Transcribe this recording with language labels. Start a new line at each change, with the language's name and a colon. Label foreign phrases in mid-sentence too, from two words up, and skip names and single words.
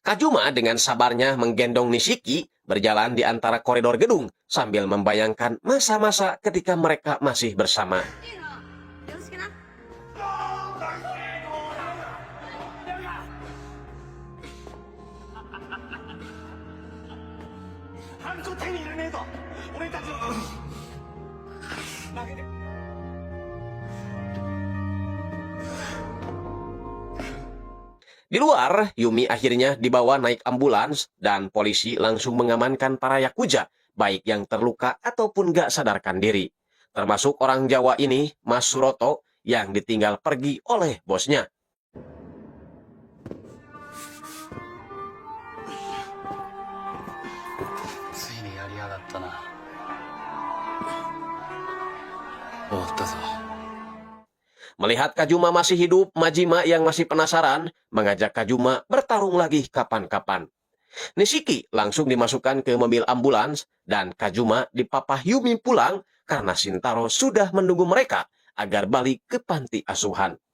Indonesian: Kajuma dengan sabarnya menggendong Nishiki berjalan di antara koridor gedung sambil membayangkan masa-masa ketika mereka masih bersama.
Japanese: よろしくな。ハンコ手に入れねえぞ俺たちの投げて
Indonesian: Di luar, Yumi akhirnya dibawa naik ambulans dan polisi langsung mengamankan para yakuza, baik yang terluka ataupun gak sadarkan diri. Termasuk orang Jawa ini, Mas Suroto, yang ditinggal pergi oleh bosnya.
Japanese: ついにやりやがったな終わったぞ
Indonesian: Melihat Kajuma masih hidup, Majima yang masih penasaran mengajak Kajuma bertarung lagi kapan-kapan. Nishiki langsung dimasukkan ke mobil ambulans dan Kajuma dipapah Yumi pulang karena Shintaro sudah menunggu mereka agar balik ke panti asuhan.